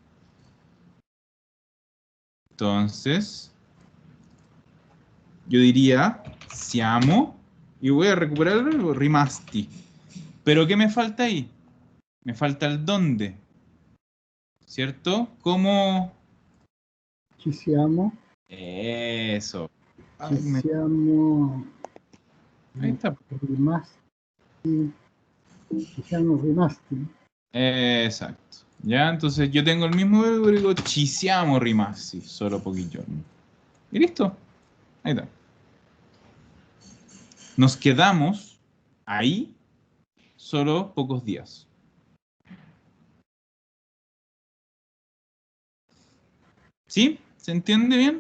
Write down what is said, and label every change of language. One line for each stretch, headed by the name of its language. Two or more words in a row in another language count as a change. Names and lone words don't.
Spanish: Entonces, yo diría siamo, y voy a recuperar el verbo rimasti. ¿Pero qué me falta ahí? Me falta el dónde, ¿cierto? ¿Cómo?
Italian: Ci siamo,
Spanish: Eso.
Italian: ci
Spanish: Ay,
Italian: siamo
Spanish: ahí está.
Italian: rimasti, ci siamo rimasti.
Spanish: Exacto. Ya, entonces yo tengo el mismo verbo y digo
Italian: ci siamo rimasti, solo pochi giorni.
Spanish: Y listo. Ahí está. Nos quedamos ahí solo pocos días. ¿Sí? ¿Se entiende bien?